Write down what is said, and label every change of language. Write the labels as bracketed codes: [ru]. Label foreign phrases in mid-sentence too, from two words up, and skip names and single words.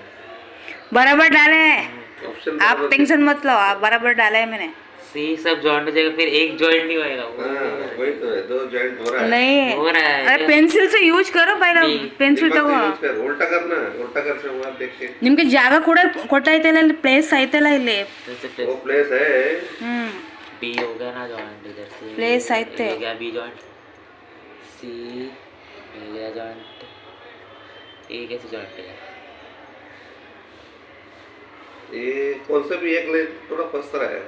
[hi] बराबर डाले, आप टेंशन मत लो, आप बराबर डाला है मैंने। सी सब जॉइंट हो जाएगा, फिर एक जॉइंट नहीं होएगा। वही तो है, 2 जॉइंट हो रहा है। नहीं हो रहा है। अरे पेंसिल से यूज करो पहले, पेंसिल तगो. ಉಲ್ಟಾ करना, उल्टा कर से वहां देख के. [kn] ನಿಮಗೆ ಜಾಗ ಕೂಡ ಕೊಟ್ಟೈತಲ್ಲ, ಇಲ್ಲಿ ಪ್ಲೇಸ್ ಐತಲ್ಲ ಇಲ್ಲಿ. [hi] वो प्लेस है. बी हो गया ना जॉइंट इधर से. प्लेस आते. हो गया बी जॉइंट. सी हो गया जॉइंट. ए कैसे जॉइंट है? ये कौन सा भी एक लाइन थोड़ा फंस रहा है.